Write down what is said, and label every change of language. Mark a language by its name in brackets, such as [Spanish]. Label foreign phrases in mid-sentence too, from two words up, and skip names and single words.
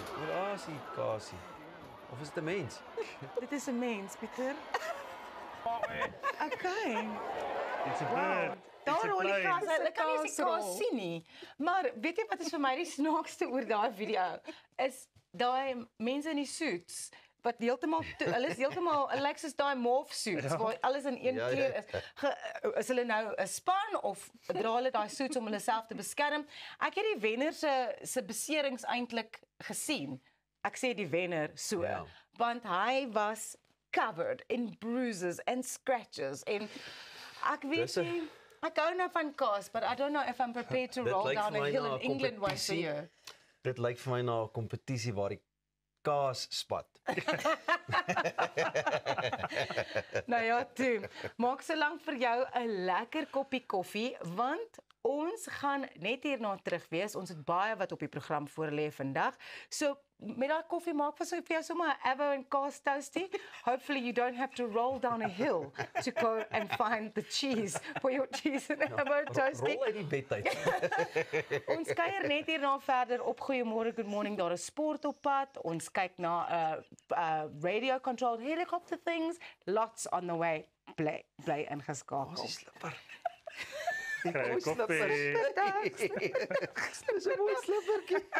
[Afrikaans] Oor asie kaasie. Of is dit 'n mens? Dit is 'n mens, Pieter. Okay. [English] It's a bird. [Afrikaans] Daar rol die kaas. Dis 'n Hulle kan nie eens die kaas kaasrol. sien nie. Maar weet jy wat is vir my die snaakste oor daai video? Is daai mense in die suits wat heeltemal hulle is heeltemal lyk soos daai [English] morph suits [Afrikaans] waar alles in een Ja, ja. kleur is. Is hulle nou 'n span of dra hulle daai suits om hulle self te beskerm? Ek het die wenner se beserings eintlik gesien. Ek sê die wenner so, Ja. want hy was [English] covered in bruises and scratches [Afrikaans] en ek weet Dis 'n- nie, ek hou nou van kaas, [English] but I don't know if I'm prepared to [Afrikaans] Dit [English] roll [Afrikaans] lyk [English] down [Afrikaans] vir [English] a [Afrikaans] my [English] hill [Afrikaans] na [English] in [Afrikaans] 'n [English] England once a [Afrikaans] kompetisie. [English] year. [Afrikaans] Dit lyk vir my na 'n kompetisie waar die kaas spat. Nou ja, toe. Maak solank vir jou 'n lekker koppie koffie, want ons gaan net hierna terug wees. Ons het baie wat op die program voor lê vandag. So met daai koffie maak vir jou sommer 'n Avo en kaas toastie. [English] Hopefully you don't have to roll down a hill to go and find the cheese for your cheese and Avo toastie. [Afrikaans] Rol uit die bed uit. Ons kuier net hierna verder op Goeiemôre, Good Morning. Daar is sport op pad. Ons kyk na [English] radio controlled helicopter things. Lots on the way. [Afrikaans] Bly ingeskakel. Die slipper. Kry 'n koffie. Dis 'n mooi slippertjie.